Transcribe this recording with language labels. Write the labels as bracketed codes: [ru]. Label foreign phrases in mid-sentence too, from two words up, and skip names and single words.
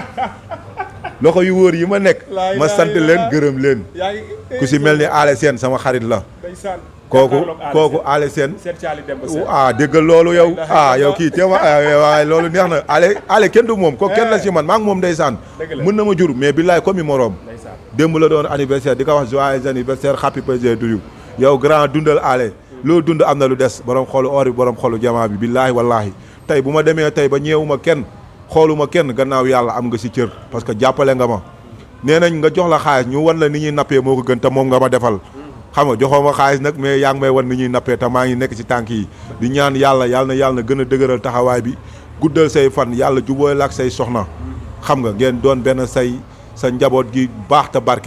[wo] loxo yu wóor yi ma nekk ma sant leen gërëm leen ku si mel ni Ale Sène sama xarit la kooku Ale Sène déggal loolu yow yow kii téema waaye loolu neex na Ale kenn du moom ko kenn la si man maa ngi moom ndeysaan mën na ma jur mais billaay comme i moroom démb la doon anniversaire di ko wax [fr] joyeux anniversaire [en] happy birthday to you [wo] yow grand dundal Ale loo dund am na lu des borom xolu or bi borom xolu jamaa bi [ar] billaahi wallaahi [wo] tey bu ma demee tey ba ñeewuma kenn xooluma kenn gannaaw yàlla am nga si cër parce que jàppale nga ma nee nañ nga jox la xaalis ñu wan la ni ñuy nappee moo ko gën te moom nga ma defal xam nga joxoo ma xaalis nag mais yaa ngi may wan ni ñuy nappee te maa ngi nekk ci tànk yi di ñaan yàlla na gën a dëgëral taxawaay bi guddal say fan yàlla jubóo la ak say soxna xam nga ngeen doon benn sa njaboot gi baax te